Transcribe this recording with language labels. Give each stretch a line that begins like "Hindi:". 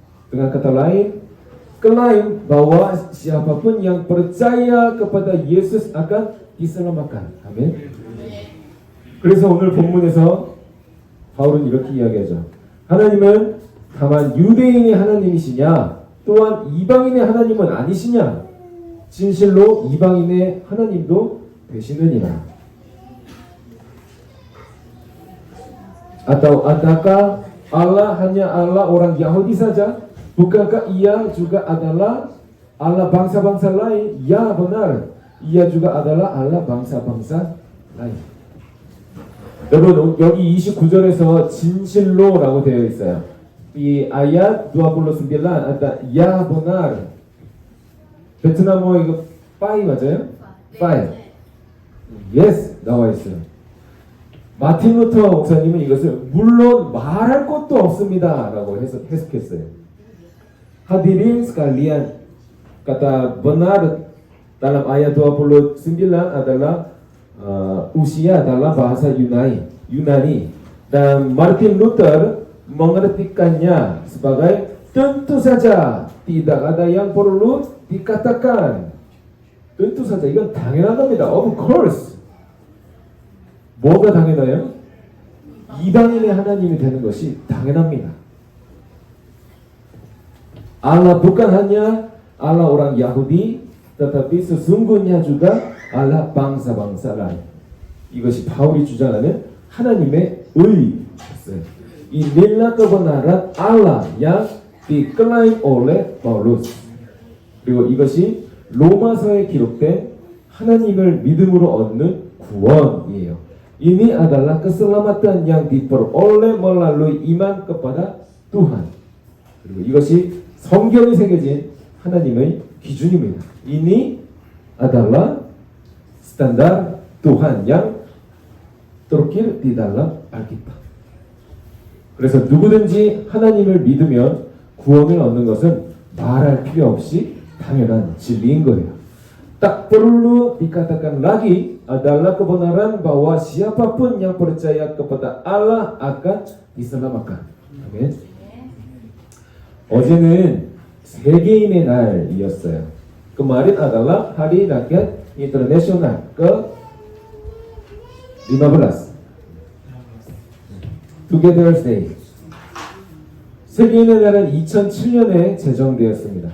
Indonesian: Dengan kata lain, klaim bahwa siapapun yang percaya kepada Yesus akan diselamatkan.
Korean: 아멘. 그래서 오늘 본문에서 바울은 이렇게 이야기하죠. 하나님은 다만 유대인의 하나님이시냐, 또한 이방인의 하나님은 아니시냐? 진실로 이방인의 하나님도 되시느니라.
Indonesian: Atau adakah Allah hanya Allah orang Yahudi saja? Bukankah Ia juga adalah Allah bangsa-bangsa lain? Ya benar, Ia juga adalah Allah bangsa-bangsa lain.
Korean: 여러분 여기 29절에서 진실로라고 되어 있어요. 이
Indonesian: ayat 29 ada ya benar.
Korean: 베트남어 이거 빠이 맞아요? 빠이. Yes 나와 있어요. 마틴 루터 목사님은 이것을 물론 말할 것도 없습니다라고 해석했어요.
Indonesian: Hadirin sekalian, kata benar dalam ayat 29 adalah usia dalam bahasa Yunani dan Martin Luther mengartikannya sebagai tentu saja tidak ada yang perlu dikatakan. tentu saja
Korean: 이건 당연한 겁니다.
English: Of course.
Korean: 뭐가 당연해요? 이방인의 하나님이 되는 것이 당연합니다.
Indonesian: Allah bukan hanya Allah orang Yahudi, tetapi sesungguhnya juga Allah bangsa-bangsa lain.
Korean: 이것이 바울이 주장하는 하나님의 의였어요.
Indonesian: Inilah kebenaran Allah yang diklaim oleh Paulus.
Korean: 그리고 이것이 로마서에 기록된 하나님을 믿음으로 얻는 구원이에요.
Indonesian: Ini adalah keselamatan yang diperoleh melalui iman kepada Tuhan.
Korean: 그리고 이것이 성경이 새겨진 하나님의 기준입니다.
Indonesian: Ini adalah standar Tuhan yang terukir di dalam Alkitab.
Korean: 그래서 누구든지 하나님을 믿으면 구원을 얻는 것은 말할 필요 없이 당연한 진리인 거예요.
Indonesian: Tak perlu dikatakan lagi adalah kebenaran bahwa siapapun yang percaya kepada Allah akan diselamatkan.
Korean: 아멘. 어제는 세계인의 날이었어요.
Indonesian: kemarin adalah Hari Rakyat Internasional ke-15.
English: Together's Day.
Korean: 세계인의 날은 2007년에 제정되었습니다.